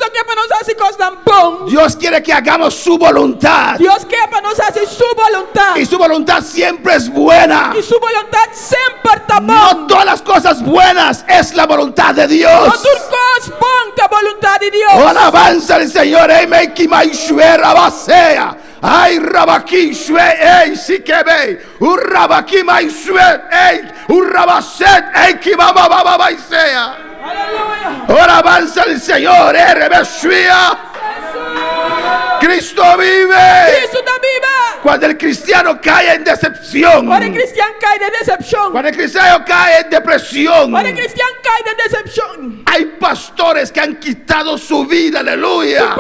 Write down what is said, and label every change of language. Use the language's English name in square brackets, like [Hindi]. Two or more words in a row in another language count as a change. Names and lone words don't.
[Spanish] Dios quiere que hagamos su voluntad. Y su voluntad siempre es buena. No todas las cosas buenas es la voluntad de Dios. Oh, alabanza al Señor. Ay, rabaki shue, ey, si que ve, urrabaki mai shue, ey, urrabaset, ey, ki baba baba baisea. Ahora avanza el Señor, rebeshua. Cristo vive. Cuando el cristiano cae en decepción, cuando el cristiano cae en depresión, hay pastores que han quitado su vida, aleluya.